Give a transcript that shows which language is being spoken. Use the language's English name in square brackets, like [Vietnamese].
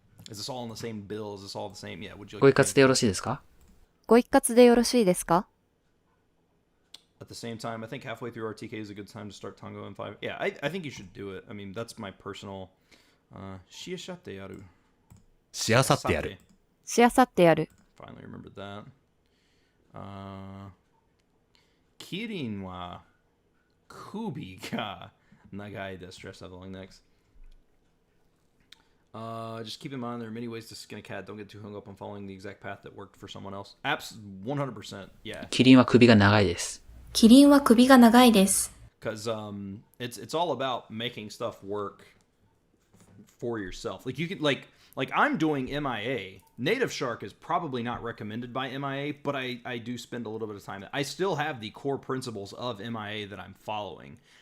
[English] Is this all in the same bill? Is this all the same? Yeah, would you [Japanese] ご [English] like [Japanese] 一括でよろしいですか？ご一括でよろしいですか？ [English] at the same time? I think halfway through RTK is a good time to start Tango in 5. Yeah, I think you should do it. I mean, that's my personal [Japanese] しあさってやる。しあさってやる。しあさってやる。 [English] Finally remembered that. [Japanese] キリンは首が長いです。 [English] Stress leveling next. Just keep in mind there are many ways to skin a cat. Don't get too hung up on following the exact path that worked for someone else. 100%. Yeah. [Japanese] キリンは首が長いです。キリンは首が長いです。 [English] Because it's all about making stuff work for yourself. Like you could like I'm doing MIA. NativShark is probably not recommended by MIA, but I do spend a little bit of time. I still have the core principles of MIA that I'm following.